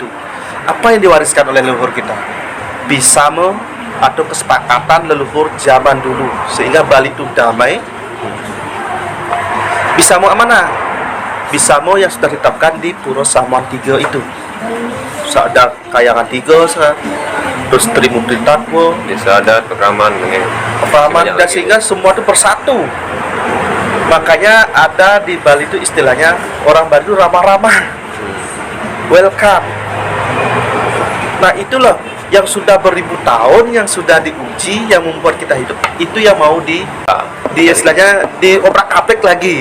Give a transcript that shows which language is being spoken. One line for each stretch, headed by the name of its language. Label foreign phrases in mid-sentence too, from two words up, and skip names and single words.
Indonesian: Apa yang diwariskan oleh leluhur kita? Bisamo atau kesepakatan leluhur zaman dulu sehingga Bali itu damai. Bisamo amanah, Bisamo yang sudah ditetapkan di Puro Samuan 3 itu. Ada kayangan 3, terus Trimutri Tatmo, desa adat, pekraman, dan sehingga semua itu bersatu. Makanya ada di Bali itu istilahnya orang Bali itu ramah-ramah, welcome. Nah itulah yang sudah beribu tahun, yang sudah diuji, yang membuat kita hidup, itu yang mau di istilahnya diobrak-abrik lagi.